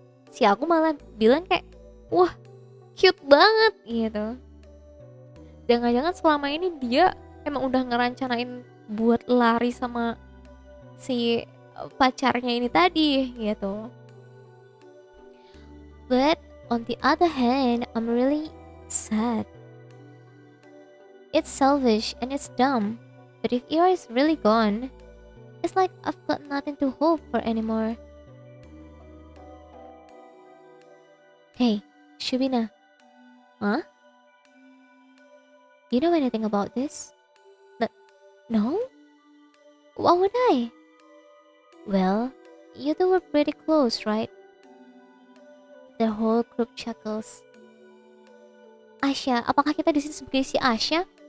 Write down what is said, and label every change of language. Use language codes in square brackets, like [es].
[id] Si aku malah bilang kayak, wah cute banget gitu. Jangan-jangan selama ini dia emang udah ngerancanain buat lari sama si pacarnya ini tadi gitu. [en] But on the other hand, I'm really sad. It's selfish and it's dumb. But if Ira is really gone, it's like I've got nothing to hope for anymore. Hey, Shubina. Huh? You know anything about this? No? Why would I? Well, you two were pretty close, right? The whole group chuckles. [id] Asya, apakah kita di sini sebagai si Asya?